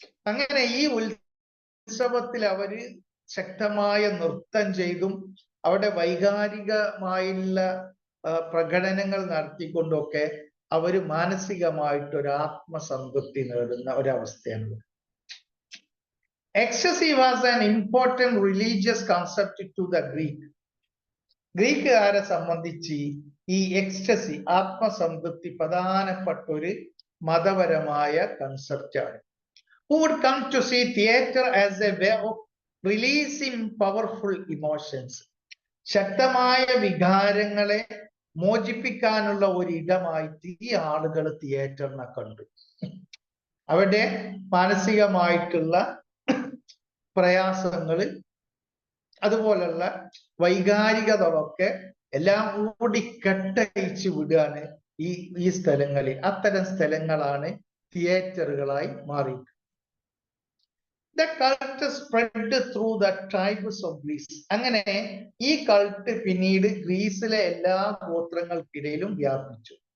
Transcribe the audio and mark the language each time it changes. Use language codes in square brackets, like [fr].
[ml] അങ്ങനെ ഈ ഉത്സവത്തിൽ അവര് ശക്തമായ നൃത്തം ചെയ്തും അവിടെ വൈകാരികമായുള്ള പ്രകടനങ്ങൾ നടത്തിക്കൊണ്ടൊക്കെ അവര് മാനസികമായിട്ട് ഒരു ആത്മസംതൃപ്തി നേടുന്ന ഒരവസ്ഥയാണ്. [en] Ecstasy was an important religious concept to the Greek. [ml] ഗ്രീക്കുകാരെ സംബന്ധിച്ച് ഈ എക്സ്റ്റസി, ആത്മസംതൃപ്തി പ്രധാനപ്പെട്ട ഒരു മതപരമായ കൺസെപ്റ്റാണ്. [en] Who would come to see theater as a way of releasing powerful emotions. [ml] ശക്തമായ വികാരങ്ങളെ മോചിപ്പിക്കാനുള്ള ഒരു ഇടമായിട്ട് ഈ ആളുകൾ തിയേറ്ററിനെ കണ്ടു. അവരുടെ മാനസികമായിട്ടുള്ള പ്രയാസങ്ങള്, അതുപോലുള്ള വൈകാരികതകളൊക്കെ എല്ലാം കൂടി കെട്ടഴിച്ച് വിടുകയാണ് ഈ സ്ഥലങ്ങളിൽ. അത്തരം സ്ഥലങ്ങളാണ് തിയേറ്ററുകളായി മാറി. [en] The cult spread through the tribes of Greece. [ml] അങ്ങനെ ഈ കൾട്ട് പിന്നീട് ഗ്രീസിലെ എല്ലാ ഗോത്രങ്ങൾക്കിടയിലും വ്യാപിച്ചു.